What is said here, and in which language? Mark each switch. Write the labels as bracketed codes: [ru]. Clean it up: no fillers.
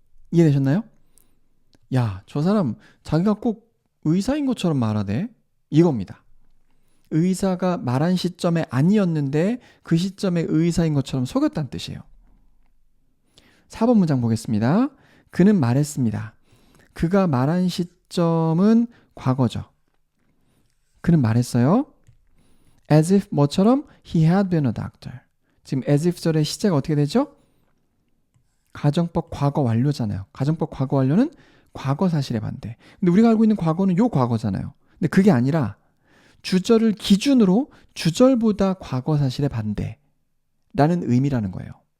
[ko] 이해되셨나요? 야, 저 사람 자기가 꼭 의사인 것처럼 말하대. 이겁니다. 의사가 말한 시점에 아니었는데 그 시점에 의사인 것처럼 속였다는 뜻이에요. 4번 문장 보겠습니다. 그는 말했습니다. 그가 말한 시점은 과거죠. 그는 말했어요. [en] As if [ko] 뭐처럼 [en] he had been a doctor. [ko] 지금 as if 절의 시제가 어떻게 되죠? 가정법 과거 완료잖아요. 가정법 과거 완료는 과거 사실의 반대. 근데 우리가 알고 있는 과거는 요 과거잖아요. 근데 그게 아니라 주절을 기준으로 주절보다 과거 사실의 반대라는 의미라는 거예요.